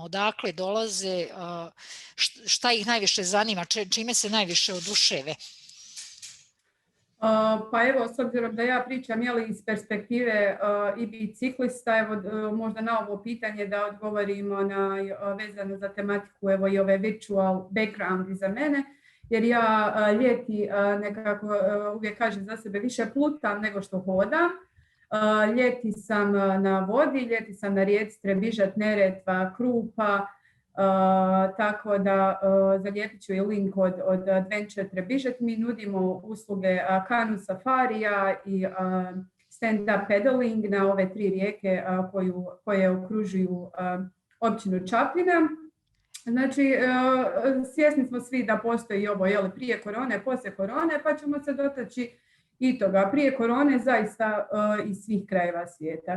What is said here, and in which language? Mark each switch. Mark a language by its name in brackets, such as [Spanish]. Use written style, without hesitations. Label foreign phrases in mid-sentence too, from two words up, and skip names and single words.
[Croatian] Odakle dolaze? Šta ih najviše zanima? Čime se najviše oduševe? Pa evo, s obzirom da ja pričam iz perspektive i biciklista, evo možda na ovo pitanje da odgovorimo vezano za tematiku, evo i ove [English] virtual background [Croatian] iza mene, jer ja ljeti nekako uvijek kažem za sebe više plutam nego što hodam. Ljeti sam na vodi, ljeti sam na rijeci Trebižat, Neretva, Krupa, tako da zalijepit ću i link od Adventure Trebižat. Mi nudimo usluge kanu safarija i [English] stand-up pedaling [Croatian] na ove 3 rijeke koje okružuju općinu Čapljina. Znači, svjesni smo svi da postoji ovo prije korone, poslije korone, pa ćemo se dotaći i toga. Prije korone zaista iz svih krajeva svijeta.